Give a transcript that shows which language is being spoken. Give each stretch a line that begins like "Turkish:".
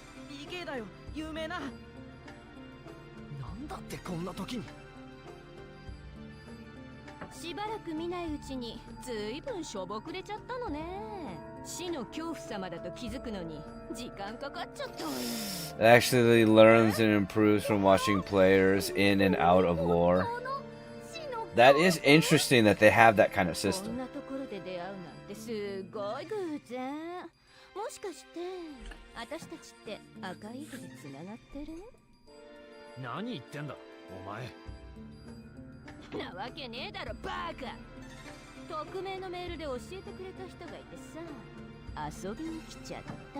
Japanese: PK だよ、有名な。なんだってこんな時に。しばらく見ないうちにずいぶんしょぼくれちゃったのね。死の恐怖様だと気づくのに時間かかっちゃったわよ。
English: It actually learns and improves from watching players in and out of lore. That is interesting that they have that kind of
Japanese: こん
English: system.
Japanese: なところで出会うなんてすごい偶然。もしかして私たちって赤い糸でつながってる？何言ってんだお前。なわけねえだろバカ。匿名のメールで教えてくれた人がいてさ、遊びに来ちゃった。